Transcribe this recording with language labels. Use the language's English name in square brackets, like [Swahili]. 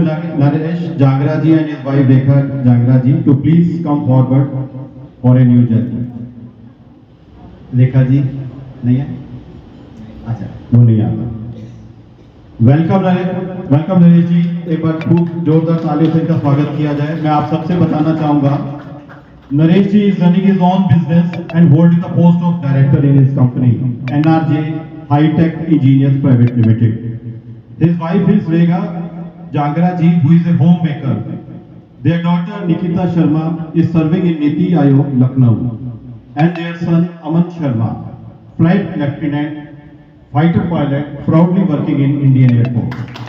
[English] Naresh Jangra ji and his wife Rekha Jangra ji to please come forward for a new journey. [Hindi] Rekha ji नहीं है? अच्छा, वो नहीं आता। Welcome Naresh जी। एक बार खूब जोरदार तालियों से इनका स्वागत किया जाए। मैं आप सबसे बताना चाहूंगा, [English] Naresh ji is running his own business and holding the post of director in his company, NRJ High Tech Engineers Private Limited. His wife is Rekha Jangra ji, who is a homemaker. Their daughter Nikita Sharma is serving in Niti Aayog, Lucknow, and their son Aman Sharma, flight lieutenant, fighter pilot, proudly working in Indian Air Force.